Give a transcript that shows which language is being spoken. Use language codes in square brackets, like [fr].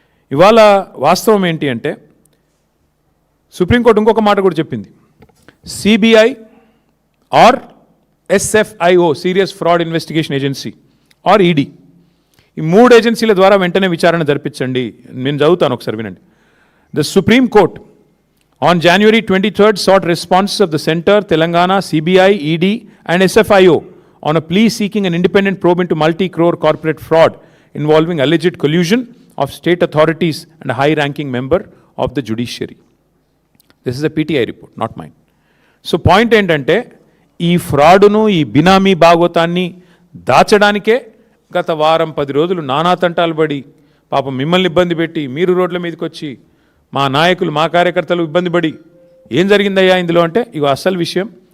[te] ఇవాళ వాస్తవం ఏంటి అంటే, సుప్రీంకోర్టు ఇంకొక మాట కూడా చెప్పింది, CBI are SFIO serious fraud investigation agency are ED, ఈ 3 ఏజెన్సీల ద్వారా వెంటనే విచారణ జరిపించండి. నేను చదువుతాను, ఒకసారి వినండి. [en] The supreme court on January 23rd sought responses of the Center, Telangana, CBI, ED and SFIO on a plea seeking an independent probe into multi-crore corporate fraud involving alleged collusion of state authorities and a high-ranking member of the judiciary. This is a PTI report, not mine. [te] So point ఏంటంటే, ఈ ఫ్రాడును, ఈ బినామీ భాగోతాన్ని దాచడానికే గత వారం 10 రోజులు నానా తంటాలు పడి, పాపం మిమ్మల్ని ఇబ్బంది పెట్టి, మీరు రోడ్ల మీదకి వచ్చి, మా నాయకులు, మా కార్యకర్తలు ఇబ్బంది పడి, ఏం జరిగిందయ్యా ఇందులో అంటే, ఇగో అసలు విషయం,